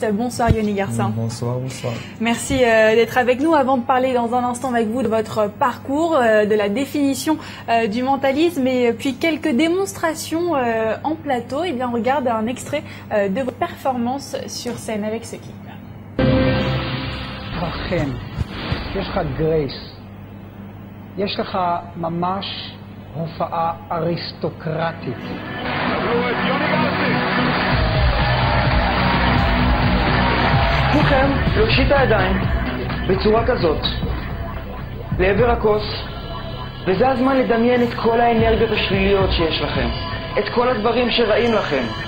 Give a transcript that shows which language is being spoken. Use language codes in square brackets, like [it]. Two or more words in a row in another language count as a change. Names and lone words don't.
[fr] Bonsoir Yoni Garcin. Bonsoir, bonsoir. Merci d'être avec nous. Avant de parler dans un instant avec vous de votre parcours, de la définition du mentalisme et puis quelques démonstrations en plateau, eh bien on regarde un extrait de vos performances sur scène avec ce clip. [he] יש לך ממש הופעה אריסטוקרטית. כולכם להושיט את הידיים בצורה כזאת לעבר הכוס, וזה הזמן לדמיין את כל האנרגיות השליליות שיש לכם, את כל הדברים שרעים לכם.